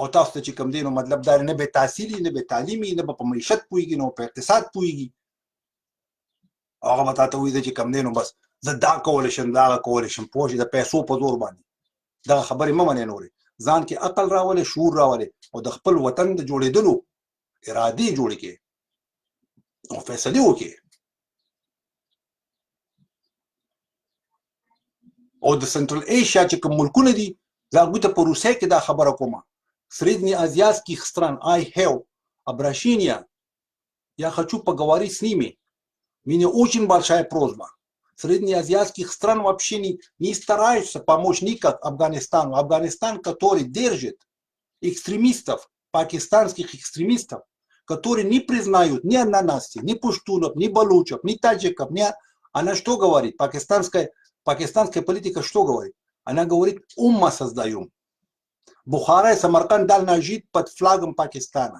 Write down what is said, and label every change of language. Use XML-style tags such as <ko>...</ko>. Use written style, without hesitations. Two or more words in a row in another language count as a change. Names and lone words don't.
<ps>تاسو ته چې کوم دی نو مطلب دا نه به تحصیلي نه به تعلیمي نه به په معیشت پوهېږي نه په اقتصاد پوهېږي هغه به تاته وایي چې کوم دی نو بس زه دا کولی شم دا هغه کولی شم پوه شي د پیسو په زور باندې دغه خبرې مه منئ نورې ځان کې عقل راولئ شعور راولئ او د خپل وطن د جوړېدلو ارادې جوړې کړئ او فیصلې وکړئ او د</ps> <en>Central Asia</en> <ps>چې کوم ملکونه دي زه هغوی ته په روسیې کې دا خبره کوم</ps> <ru>среднеазиатских стран</ru> <en>I have</en> <ru>обращение я хочу поговорить с ними у меня очень большая просьба среднеазиатских стран вообще не стараются помочь никак Афганистану Афганистан который держит экстремистов пакистанских экстремистов которые не признают ни ананасти ни пуштунов ни балучев ни таджиков ни она что говорит пакистанская политика что говорит она говорит умма создаем Бухара и Самарканд дал жить под флагом Пакистана.</ru>